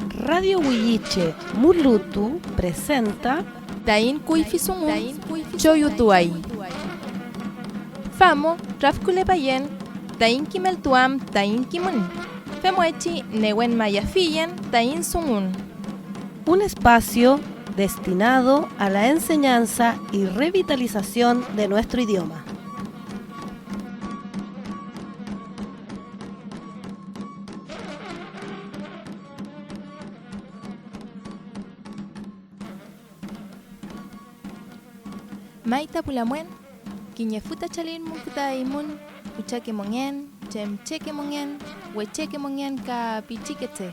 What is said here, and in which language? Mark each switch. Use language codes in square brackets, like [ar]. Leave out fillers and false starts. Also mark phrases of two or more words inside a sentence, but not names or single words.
[es] Radio Huilliche Mulutu presenta [huh] Tain Kuifisungun Choyutuay. Famo Rafkule Payen Tain Kimeltuam Tain Kimun. Femuechi Newen Mayafiyen Tain Sungun. [es] Un espacio destinado a la enseñanza y revitalización de nuestro idioma. [huh] Maita Pulamuen, Quiñefuta Chalin Munkuta Imun, Uchake Mongen, Chemcheque Mongen, Huecheque Mongen Ka Pichiquete.